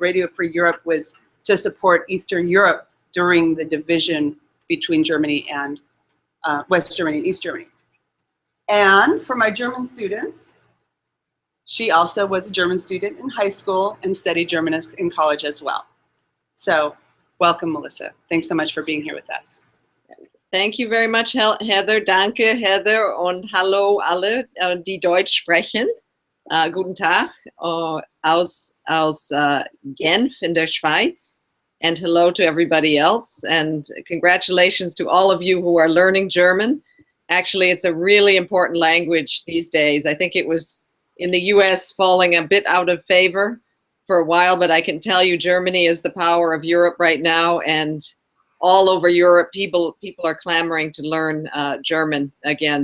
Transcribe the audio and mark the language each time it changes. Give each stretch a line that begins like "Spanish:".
English: Radio Free Europe was to support Eastern Europe during the division between Germany and West Germany and East Germany. And for my German students, she also was a German student in high school and studied German in college as well. So welcome, Melissa. Thanks so much for being here with us. Thank you very much, Heather.
German: Danke, Heather. Und hallo alle, die Deutsch sprechen. Guten Tag aus Genf in der Schweiz.
English: And hello to everybody else. And congratulations to all of you who are learning German. Actually, it's a really important language these days. I think it was in the US falling a bit out of favor for a while, but I can tell you Germany is the power of Europe right now, and all over Europe, people are clamoring to learn German again.